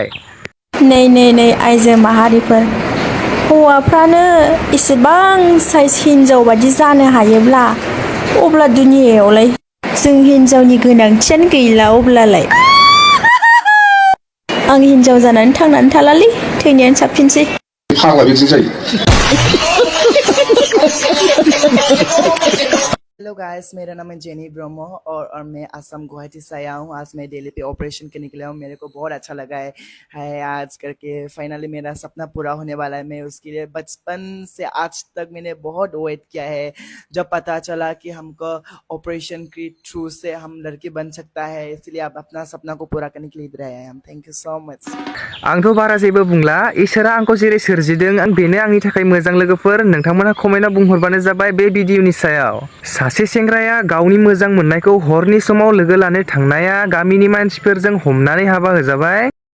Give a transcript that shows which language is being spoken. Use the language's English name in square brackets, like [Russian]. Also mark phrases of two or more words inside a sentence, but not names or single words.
[Bodo] नै आइजो माहारिफोर, हौवाफ्रानो एसेबां साइज हिन्जाव बादि जानो हायोब्ला अब्ला दुनियायावलाय जों हिन्जावनि गोनांथियानो गैला। अब्लालाय आं हिन्जाव जानानै थांनानै थालालै, थैनायानो साबसिनसै। फाग्ला बिदिनो जायो। [English] hello guys, [Hindi] मेरा नाम है जेनी ब्रह्मो और मैं असम गुवाहाटी से आया हूँ। आज मैं दिल्ली पे ऑपरेशन करने के लिए हूँ। मेरे को बहुत अच्छा लगा है आज करके फाइनली मेरा सपना पूरा होने वाला है। मैं उसके लिए बचपन से आज तक मैंने बहुत वेट किया है। जब पता चला कि हमको ऑपरेशन के थ्रू से हम लड़की बन सकता है, इसलिए आप अपना सपना को पूरा करने के लिए इधर आए हैं। [English] thank you so much. [Bodo] आंथ' बारा जेबो बुंला, इसोरा आंखौ जेरै सोरजिदों बेनो आंनि थाखाय मोजां लोगोफोर। नोंथांमोना कमेन्टआव बुंहरबानो जाबाय बे भिडिअनि सायाव। सासे सेंग्राया गावनि मोजां मोननायखौ हरनि समाव लोगो लानो थांनाया गामिनि मानसिफोरजों हमनानै हाबा होजाबाय।